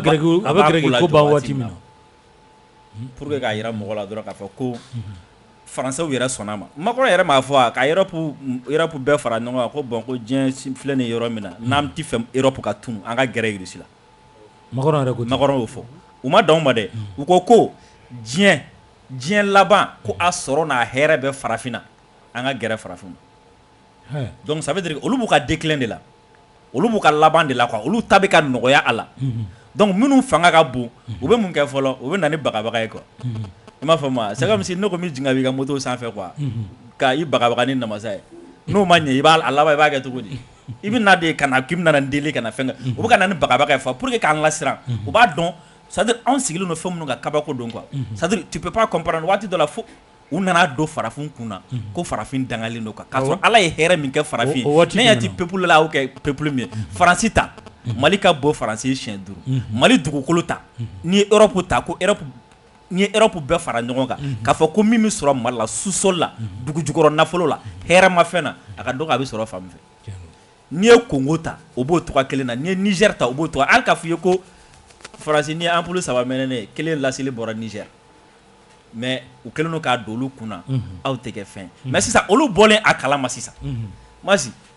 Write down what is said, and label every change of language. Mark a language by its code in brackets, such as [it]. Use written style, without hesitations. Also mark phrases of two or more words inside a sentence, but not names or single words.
[bm] Gɛrɛki ko ban waati min na [fr] pour que [bm] k'a jira mɔgɔ la dɔrɔn k'a fɔ ko Français yɛrɛ sɔnna ma Macron yɛrɛ m'a fɔ ka Europe bɛɛ fara ɲɔgɔn kan ko bon ko diɲɛ filɛ nin yɔrɔ min na n'an tɛ fɛ Europe ka tunu an ka gɛrɛ Russie la Macron yɛrɛ ko Macron y'o fɔ u ma dan o ma dɛ u ko diɲɛ laban ko a sɔrɔ n'a hɛrɛ bɛ farafinna an ka gɛrɛ farafin ma [fr] donc ça veut dire [bm] olu b'u ka [fr] déclin de la [bm] olu b'u ka laban de la quoi olu ta bɛ ka nɔgɔya a la donc minnu fanga ka bon u bɛ mun kɛ fɔlɔ u bɛ na ni bagabaga ye quoi i m'a faamu [fr] c'est comme si [bm] ne ko min jigin b'i ka moto sanfɛ quoi ka i bagabaga ni namasa ye n'o ma ɲɛ i b'a laban i b'a kɛ cogo di i bɛ na de ka na k'i bɛ na deli ka na fɛn kɛ u bɛ ka na ni bagabaga ye [fr] pour que [bm] k'an lasiran u b'a dɔn c'est-à-dire anw sigilen don fɛn minnu kan kabako don quoi [fr] c'est-à-dire tu peux pas comprendre [bm] waati dɔ la fo u nana don farafin kunna ko farafin dangalen don k'a sɔrɔ Ala ye hɛrɛ min kɛ farafin ye ne y'a ti peuple la o kɛ peuple min ye Faransi ta Mali ka bon Faransi ye siɲɛ 5 Mali dugukolo ta n'i ye Europe ta ko n'i ye Europe bɛɛ fara ɲɔgɔn kan k'a fɔ ko min bɛ sɔrɔ Mali la sous-sol la dugujukɔrɔ nafolo la hɛrɛmafɛn na a ka dɔgɔ a bɛ sɔrɔ fan min fɛ n'i ye Congo ta o b'o togoya kelen na n'i ye Niger ta o b'o togoya hali k'a fɔ i ye ko Faransi n'i ye ampoule 3 mɛnɛnen kelen laseli bɔra Niger mais u kelen don k'a don olu kunna aw tɛ kɛ fɛn mais sisan olu bɔlen a kalama sisan Masi